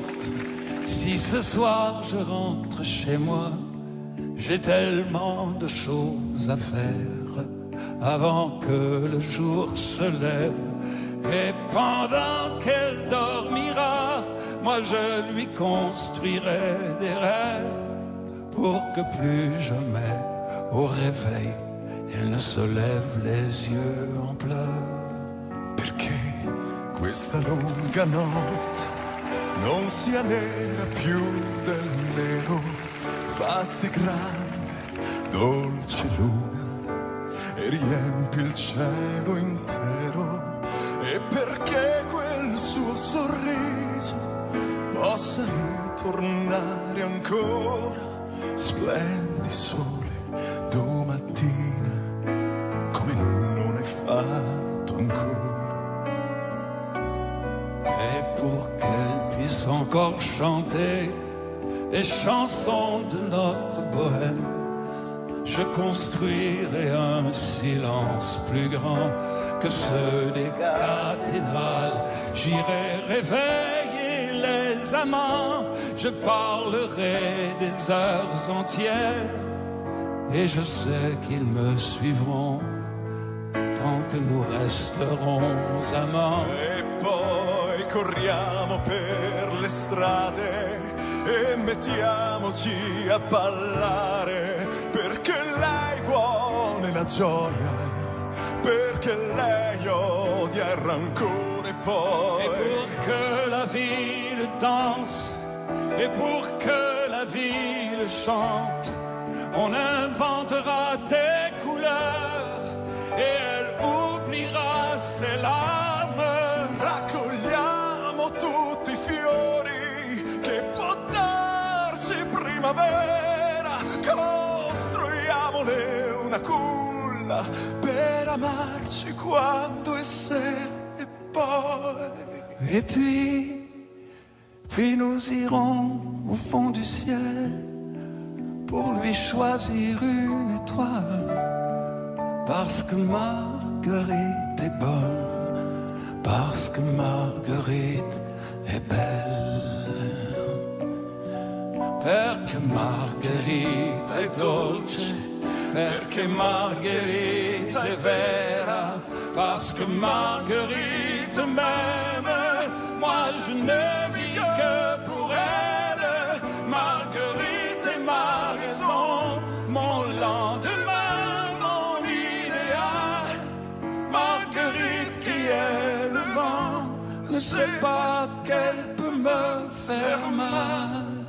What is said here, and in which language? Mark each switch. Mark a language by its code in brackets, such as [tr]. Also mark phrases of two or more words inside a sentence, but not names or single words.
[fr] Si ce soir je rentre chez moi, j'ai tellement de choses à faire avant que le jour se lève. Et pendant qu'elle dormira, moi je lui construirai des rêves pour que plus jamais au réveil elle ne se lève les yeux en pleurs. [it] Questa lunga notte non sia nera più del nero, fatti grande, dolce luna e riempi il cielo intero, e perché quel suo sorriso possa ritornare ancora, splendi sole domattina come non è fatto ancora. [fr] Et pour qu'elle puisse encore chanter les chansons de notre bohème, je construirai un silence plus grand que ceux des cathédrales. J'irai réveiller les amants, je parlerai des heures entières, et je sais qu'ils me suivront tant que nous resterons amants. [it] E poi corriamo per le strade e mettiamoci a ballare, perché lei vuole la gioia, perché lei odia il rancore, poi. [fr] Et pour que la ville danse, et pour que la ville chante, on inventera des couleurs et elle oubliera ses larmes. [it] Raccogliamo tutti i fiori che può darci primavera, costruiamole una culla per amarci quando è sera, e poi. [fr] Et puis nous irons au fond du ciel pour lui choisir une étoile. Parce que Marguerite est bonne, parce que Marguerite est belle. [it] Perché Margherita è dolce, perché Margherita è vera, [fr] parce que Marguerite m'aime, moi je ne vis que pour elle. Marguerite est ma raison, mon lendemain, mon idéal. Marguerite qui est le vent, ne sait pas qu'elle peut me faire mal.